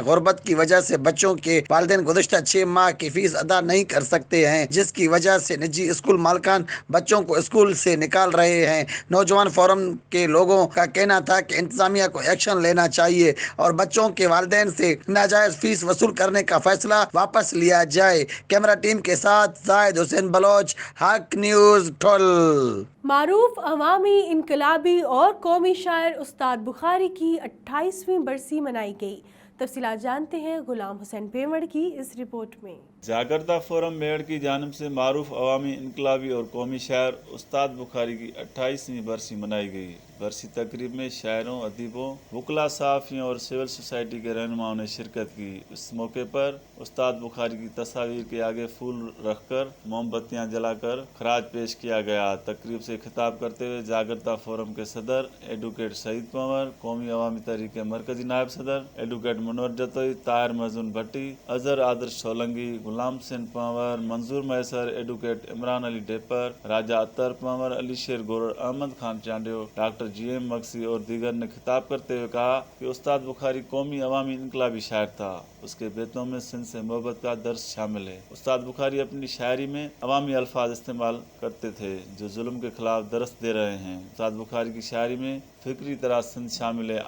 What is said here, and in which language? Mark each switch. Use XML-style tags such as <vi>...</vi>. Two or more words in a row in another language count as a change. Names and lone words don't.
<ur>غربت کی وجہ سے بچوں کے والدین گزشتہ 6 ماہ کی فیس ادا نہیں کر سکتے ہیں، جس کی وجہ سے نجی اسکول مالکان بچوں کو اسکول سے نکال رہے ہیں. نوجوان فورم کے لوگوں کا کہنا تھا کہ انتظامیہ کو ایکشن لینا چاہیے اور بچوں کے والدین سے ناجائز فیس وصول کرنے کا فیصلہ واپس لیا جائے.</ur> <en>camera team</en> <ur>کے ساتھ زاہد حسین بلوچ، حق نیوز ٹھل. معروف عوامی انقلابی اور قومی شاعر استاد بخاری کی 28ویں برسی منائی گئی. تفصیلات جانتے ہیں غلام حسین پیمڑ کی اس رپورٹ میں. جاگرتا فورم میڑ کی جانب سے معروف عوامی انقلابی اور قومی شاعر استاد بخاری کی 28ویں برسی منائی گئی. برسی تقریب میں شاعروں، ادیبوں، وکلا، صحافیوں اور</ur> <en>civil society</en> <ur>کے رہنماؤں نے شرکت کی. اس موقع پر استاد بخاری کی تصویر کے آگے پھول رکھ کر موم بتیاں جلا کر خراج پیش کیا گیا. تقریب سے خطاب کرتے ہوئے جاگرتا فورم کے صدر ایڈووکیٹ سعید پنور، قومی عوامی تحریک کے مرکزی نائب صدر ایڈووکیٹ منوہر جتوئی، طاہر مجنون بھٹی، اظہر آدرش سولنگی، غلام سنگھ پنور، منظور میسر، ایڈووکیٹ عمران علی ڈیپر، راجہ عطر پنور، علی شیر گور، احمد خان چانڈیو، ڈاکٹر GM مکسی اور دیگر نے خطاب کرتے ہوئے کہا کہ استاد بخاری قومی عوامی انقلابی شاعر تھا. اس کے بیتوں میں سندھ سے محبت کا درس شامل ہے۔ استاد بخاری اپنی شاعری میں عوامی الفاظ استعمال کرتے تھے جو ظلم کے خلاف درس دے رہے ہیں. استاد بخاری کی شاعری میں فکری طرح سندھ شامل ہے.</ur>